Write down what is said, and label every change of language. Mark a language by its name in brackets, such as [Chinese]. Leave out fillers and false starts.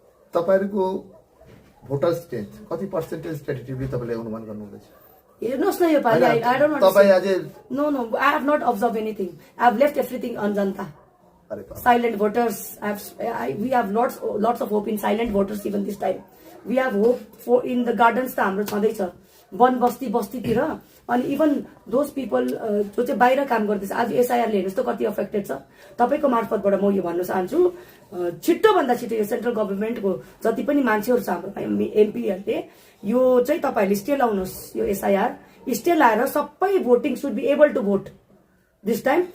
[Nepali] तपाईहरुको voter strength कति percentage tentatively तपाईले अनुमान गर्नु हुँदैछ? हेर्नुस् न यो पालि [English] I don't want to [Nepali] तपाई अझै [English] No, I have not observed anything. I have left everything on Janta. Silent voters. We have lots of hope in silent voters even this time. We have hope for in the gardens [Nepali] त हाम्रो छँदैछ, वन बस्ती बस्तीतिर, अनि even those people जो चाहिँ बाहिर काम गर्दैछ। आज एसआईआरले हेर्नुहोस् त कति अफेक्टेड छ। तपाईको मार्फतबाट म यो भन्न चाहन्छु, छिट्टो भन्दा छिट्टो यो सेन्ट्रल गभर्नमेन्टको जति पनि मान्छेहरू छ हाम्रो एमपीहरूले, यो चाहिँ तपाईहरूले स्टे लाउनुहोस्, यो एसआईआर स्टे लाएर सबै voting [English] Should be able to vote this time.